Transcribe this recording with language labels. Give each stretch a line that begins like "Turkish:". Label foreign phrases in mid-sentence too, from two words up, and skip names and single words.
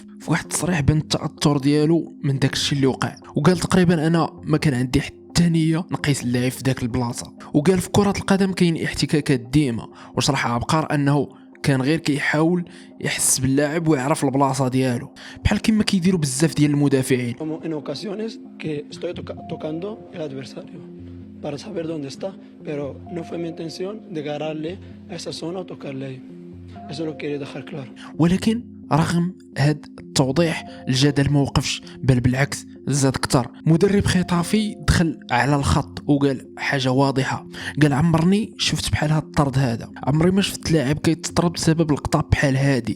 Arabic: في واحد التصريح بان التأثر ديالو من داك الشيء اللي وقع، وقال تقريبا انا ما كان عندي حتى نية نقيس اللاعب في داك البلاصة. وقال في كرة القدم كاين احتكاكات ديما، وشرح عبقار انه كان غير كيحاول يحس باللاعب ويعرف البلاصة ديالو بحال كما كيديروا بزاف ديال المدافعين.
Spanish: Como en ocasiones que estoy tocando el adversario para saber dónde está, pero no fue mi intención de agarrarle a esa zona o tocarle ahí. Eso lo quería dejar claro.
Arabic: ولكن رغم هاد التوضيح الجدل ما وقفش، بل بالعكس زاد كتر. مدرب خطافي دخل على الخط وقال حاجة واضحة، قال عمرني شفت بحال هاد الطرد هذا، عمري ما شفت لاعب كيتطرد بسبب لقطة بحال هادي.